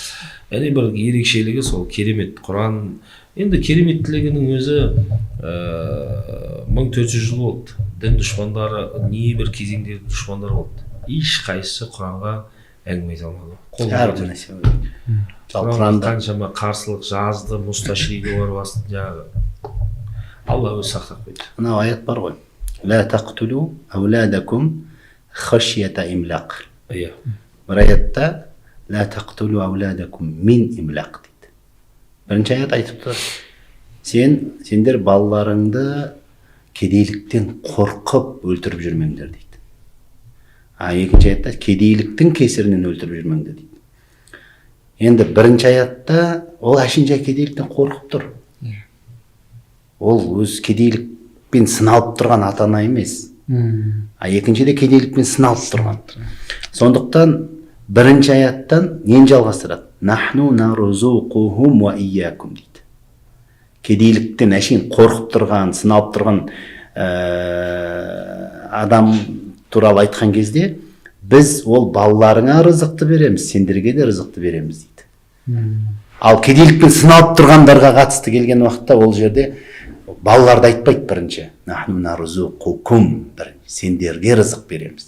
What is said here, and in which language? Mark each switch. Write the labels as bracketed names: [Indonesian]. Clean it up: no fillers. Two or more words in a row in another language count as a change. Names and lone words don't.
[Kazakh] Яғни бір ерекшелігі сол керемет Құран. Енді кереметтілігінің өзі 1400 жыл болды. Дін дұшпандары, небір кезеңдегі дұшпандар болды. Ешқайсысы Құранға әңгіме айта алмады. Құранға қаншама қарсылық жазды, мусташригі бар басты жаңағы. Алла өзі сақтап қойды. Мынау аят бар ғой. [Arabic] لا تقتلوا أولادكم خشية إملاق. [Kazakh] Bir ayatта [Arabic] لا تقتلوا أولادكم من إملاق дейді. [Kazakh] Бірінші аят айтыпты. Сендер балаларыңды кедейліктен қорқып өлтіріп жүрмеңдер дейді. Екінші аятта кедейліктің кесірінен өлтіріп жүрмеңдер дейді. Енді бірінші аятта ол әшінше кедейліктен қорқып тұр. Ол өз кедейлік пен сыналып тұрған ата ана емес. Екіншіде кедейлікпен сыналып тұрған. Сондықтан бірінші аяттан нені жалғастырады? [Arabic] نحن نرزقهم وإياكم дейді. [Kazakh] Кедейліктен әшейін қорқып тұрған, сыналып тұрған адам туралы айтқан кезде біз ол балаларыңа рызықты береміз, сендерге де рызықты береміз дейді. Ал кедейлікпен сыналып тұрғандарға қатысты келген уақытта ол жерде балаларды айтпайды бірінші, [Arabic] نحن نرزقكم, [Kazakh] бір сендерге рызық береміз.